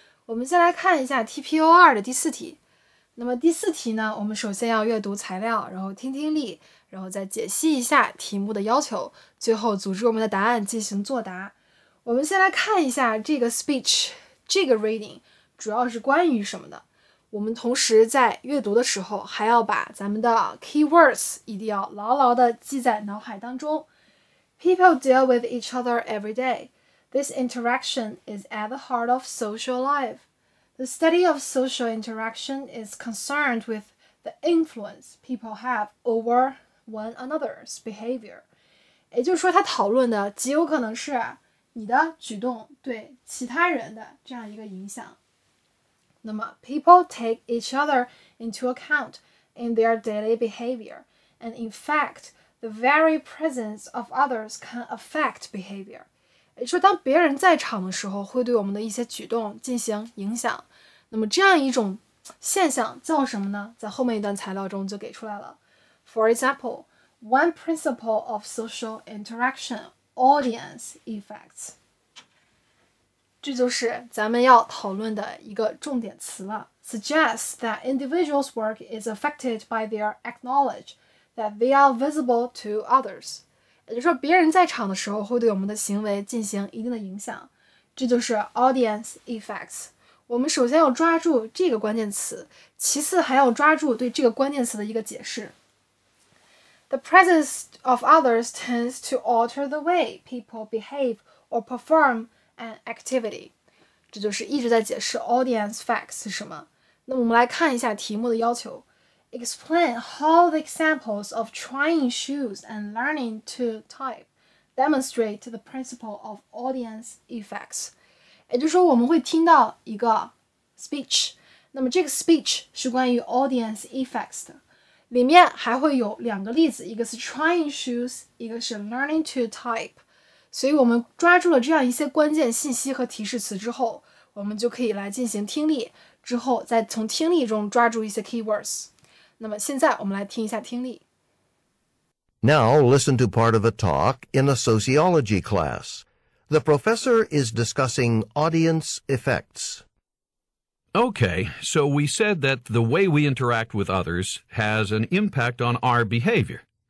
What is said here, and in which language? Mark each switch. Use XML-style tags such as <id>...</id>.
<zh>我们先来看一下 TPO2 的第4题。那么第4题呢，我们首先要阅读材料，然后听听力，然后再解析一下题目的要求，最后组织我们的答案进行作答。我们先来看一下这个 speech， 这个 reading 主要是关于什么的。我们同时在阅读的时候，还要把咱们的 keywords 一定要牢牢地记在脑海当中。</zh> <en>People deal with each other every day. This interaction is at the heart of social life. The study of social interaction is concerned with the influence people have over one another's behavior.</en> <zh>也就是说，他讨论的极有可能是你的举动对其他人的这样一个影响。</zh> <en>那么 people take each other into account in their daily behavior, and in fact, the very presence of others can affect behavior.</en> <zh>也就是说，当别人在场的时候，会对我们的一些举动进行影响。那么这样一种现象叫什么呢？在后面一段材料中就给出来了。</zh> <en>For example, one principle of social interaction, audience effects.</en> <zh>这就是咱们要讨论的一个重点词了。</zh> <en>Suggests that individuals' work is affected by their acknowledge that they are visible to others.</en> <zh>也就是说，别人在场的时候会对我们的行为进行一定的影响。这就是 audience effects。我们首先要抓住这个关键词，其次还要抓住对这个关键词的一个解释。</zh> <en>The presence of others tends to alter the way people behave or perform an activity.</en> <zh>这就是一直在解释 audience facts 是什么。那么我们来看一下题目的要求。</zh> <en>Explain how the examples of trying shoes and learning to type demonstrate the principle of audience effects.</en> <zh>也就是说，我们会听到一个 speech， 那么这个 speech 是关于 audience effects 的，里面还会有2个例子，一个是 trying shoes， 一个是 learning to type。所以我们抓住了这样一些关键信息和提示词之后，我们就可以来进行听力，之后再从听力中抓住一些 keywords。那么现在我们来听一下听力。</zh> <en>Now listen to part of a talk in a sociology class. The professor is discussing audience effects. Okay, so we said that the way we interact with others has an impact on our behavior.</en>